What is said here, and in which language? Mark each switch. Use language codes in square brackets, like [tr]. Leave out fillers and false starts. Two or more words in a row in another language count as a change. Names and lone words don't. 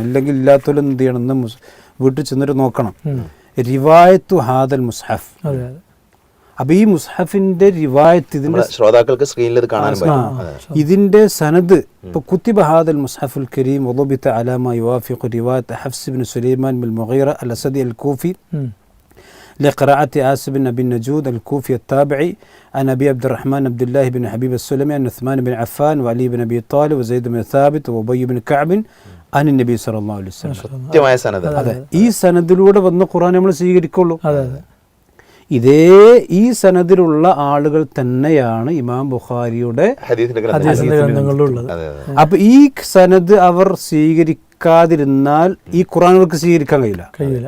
[ml] ഇല്ലെങ്കിൽ ഇല്ലാത്തവരും എന്ത് ചെയ്യണം, ഇന്ന് വീട്ടിൽ ചെന്നിട്ട് നോക്കണം [ar] رواية هذا المصحف. [ml] അപ്പൊ ഈ മുസ്ഹഫിന്റെ റിവായത്ത് ഇതിന്റെ ശ്രോതാക്കൾക്ക് സ്ക്രീനിൽ കാണാൻ ഇതിന്റെ സനദ് ഇപ്പൊ [ar] كتب هذا المصحف الكريم وضبط على ما يوافق رواية حفص بن سليمان بن المغيرة الأسدي الكوفي لقراءة آسف بن أبي النجود الكوفي التابعي عن أبي عبد الرحمن عبد الله بن حبيب السلمي عن عثمان بن عفان وعلي بن أبي طالب وزيد بن ثابت وأبي بن كعب عن النبي صلى الله عليه وسلم. [ml] അതെ, ഈ സനദിലൂടെ വന്ന ഖുർആൻ നമ്മൾ സ്വീകരിക്കുള്ളൂ. ഇതേ ഈ സനദിലുള്ള ആളുകൾ തന്നെയാണ് ഇമാം ബുഖാരിയുടെ ഗ്രന്ഥങ്ങളിലുള്ളത്. അപ്പൊ ഈ സനദ് അവർ സ്വീകരിക്കാതിരുന്നാൽ ഈ ഖുർആൻ അവർക്ക് സ്വീകരിക്കാൻ കഴിയില്ല.